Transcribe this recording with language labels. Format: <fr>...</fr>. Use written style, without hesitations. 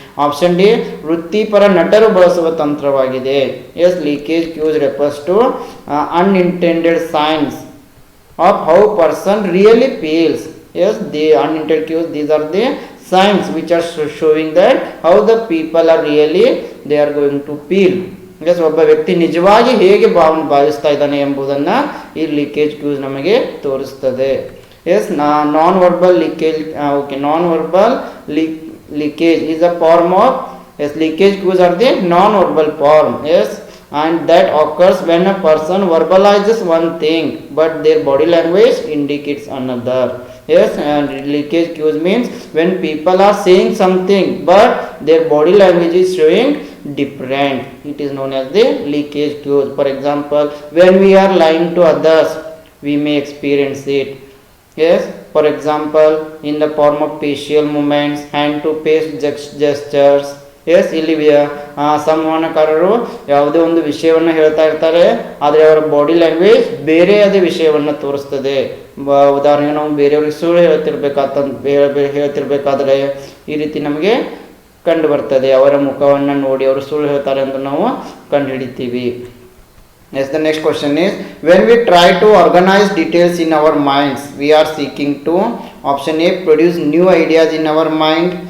<kn>Option D ವೃತ್ತಿಪರ ನಟರು ಬಳಸುವ ತಂತ್ರವಾಗಿದೆ.</kn> <en>Yes, leakage cues refers to unintended signs of how person really feels. Yes, the unintended cues, these are the signs which are showing that how the people are really they are going to feel.</en> <kn>Yes, ಒಬ್ಬ ವ್ಯಕ್ತಿ ನಿಜವಾಗಿ ಹೇಗೆ ಭಾವಿಸ್ತಾ ಇದ್ದಾನೆ ಎಂಬುದನ್ನು ಈ leakage cues ನಮಗೆ ತೋರಿಸ್ತದೆ.</kn> <en>Yes, non verbal leakage non-verbal leakage is a form of, yes, leakage cues are the non-verbal form. Yes, and that occurs when a person verbalizes one thing but their body language indicates another. Yes, and leakage cues means when people are saying something but their body language is showing different. It is known as the leakage cues. For example, when we are lying to others, we may experience it. Yes, for example, in the form of facial movements, hand to face gestures.</en> <kn>S, ಇಲ್ಲಿ ಸಂವಹನಕಾರರು ಯಾವುದೇ ಒಂದು ವಿಷಯವನ್ನು ಹೇಳ್ತಾ ಇರ್ತಾರೆ, ಆದರೆ ಅವರ body language ಬೇರೆಯದೇ ವಿಷಯವನ್ನು ತೋರಿಸ್ತದೆ. ಉದಾಹರಣೆಗೆ ನಾವು ಬೇರೆಯವ್ರಿಗೆ ಸುಳ್ಳು ಹೇಳ್ತಿರ್ಬೇಕಾದ್ರೆ ಈ ರೀತಿ ನಮಗೆ ಕಂಡು ಬರ್ತದೆ. ಅವರ ಮುಖವನ್ನು ನೋಡಿ ಅವರು ಸುಳ್ಳು ಹೇಳ್ತಾರೆ ಎಂದು ನಾವು ಕಂಡುಹಿಡಿತೀವಿ.</kn> <en>Yes, the next question is when we try to organize details in our minds, we are seeking to option A produce new ideas in our mind.</en>